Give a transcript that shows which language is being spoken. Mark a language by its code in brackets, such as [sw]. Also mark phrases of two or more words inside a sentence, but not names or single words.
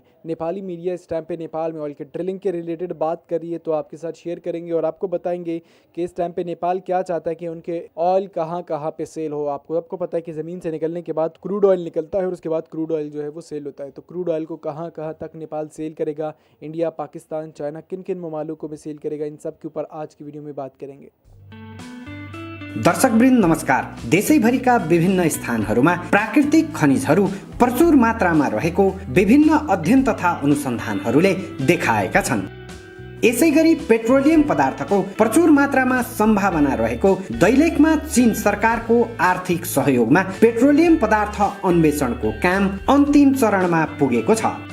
[hi] नेपाली मीडिया इस टाइम पे नेपाल में ऑयल के ड्रिलिंग के रिलेटेड बात कर रही है, तो आपके साथ शेयर करेंगे और आपको बताएंगे कि इस टाइम पे नेपाल क्या चाहता है कि उनके ऑयल कहाँ कहाँ पे सेल हो। आपको पता है कि ज़मीन से निकलने के बाद [en] crude oil [hi] निकलता है और उसके बाद [en] crude oil [hi] जो है वो सेल होता है। तो [en] crude oil [hi] को कहाँ कहाँ तक नेपाल सेल करेगा, इंडिया, पाकिस्तान, चाइना, किन किन ममालिकों में सेल करेगा, इन सब के ऊपर आज की वीडियो में बात करेंगे। [ne] दर्शकवृन्द नमस्कार। देशैभरिका विभिन्न स्थानहरूमा प्राकृतिक खनिजहरू प्रचुर मात्रामा रहेको विभिन्न अध्ययन तथा अनुसन्धानहरूले देखाएका छन्। यसैगरी पेट्रोलियम पदार्थको प्रचुर मात्रामा सम्भावना रहेको दैलेखमा चीन सरकारको आर्थिक सहयोगमा पेट्रोलियम पदार्थ अन्वेषणको काम अन्तिम चरणमा पुगेको छ।